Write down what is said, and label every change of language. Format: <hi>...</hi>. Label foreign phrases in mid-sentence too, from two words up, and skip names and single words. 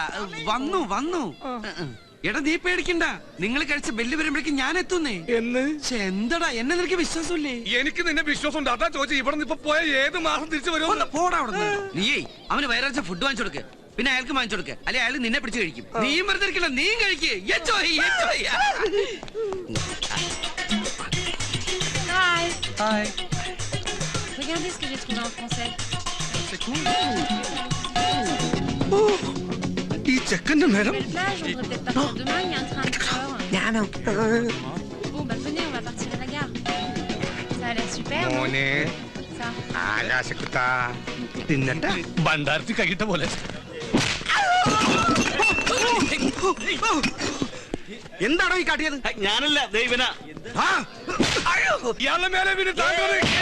<ml>വന്നു. എടാ, നീ പേടിക്കണ്ട. നിങ്ങൾ കഴിച്ച ബെല്ല് വരുമ്പോഴേക്കും ഞാൻ എത്തുന്നേ. എന്ന് എന്തടാ, എന്നെ നിനക്ക് വിശ്വാസമില്ലേ? എനിക്ക് നിന്നെ വിശ്വാസം ഉണ്ട്. അതാ ചോദിച്ചു. ഇവിടെ നിന്ന് ഇപ്പൊ പോയ ഏത് മാസം തിരിച്ചു വരുമോ? പോടാ അവിടെ. നീയേ അവന് വയറാഴ്ച ഫുഡ് വാങ്ങിച്ചു കൊടുക്ക്, പിന്നെ അയാൾക്ക് വാങ്ങിച്ചു കൊടുക്ക്. അല്ലെ അയാൾ നിന്നെ പിടിച്ച് കഴിക്കും. നീയും വെറുതെ ഇരിക്കില്ല, നീയും കഴിക്ക്.</ml> <fr>Regardez ce que j'ai trouvé en français. C'est cool.</fr> <ml>ഈ ചെക്കന്റെ നേരം.</ml> <fr>Belle plage, on devrait peut-être partir demain, il y a un train à 4 heures. Bon, bah venez, on va partir à la gare. Ça a l'air super, non?</fr> <ml>മോനെ,</ml> <fr>Ça.</fr> <ml>ആകാശക്കുത്താ തിന്നട്ടെ. ഭണ്ഡാരത്തിൽ കഴിട്ട പോലെ. എന്താണോ ഈ കാട്ടിയത്? ഞാനല്ല, ദൈവന. ഇയാളുടെ മേലെ വീണ് താങ്കൾ</ml>